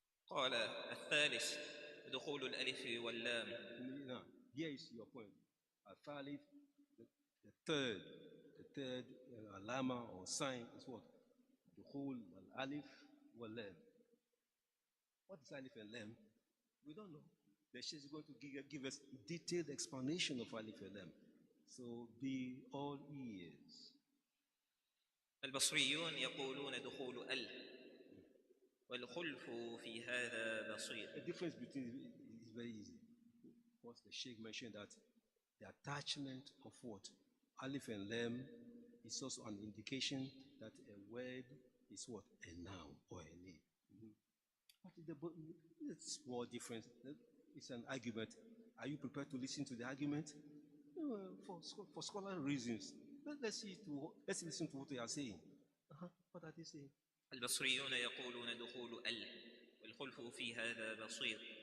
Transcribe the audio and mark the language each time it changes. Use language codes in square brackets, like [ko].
[ar] قال الثالث دخول الألف واللام. [en] Now, here is your point. Al-Thalith, the third alama or sign is what? Dukhul al-alif wal-lam. What is alif and lam? We don't know. The Shaykh is going to give us detailed explanation of alif and lam. So be all ears. [ar] البصريون يقولون دخول ال والخلف في هذا بسيط. [en] The difference between is very easy. Because the Shaykh mentioned that the attachment of what? Alif and lam is also an indication that a word is what? A noun or a name. What is the small difference? It's an argument. Are you prepared to listen to the argument? For scholarly reasons. Let's listen to what they are saying. What are they saying? [ar] البصريون يقولون دخول ال والخلف في هذا بسيط.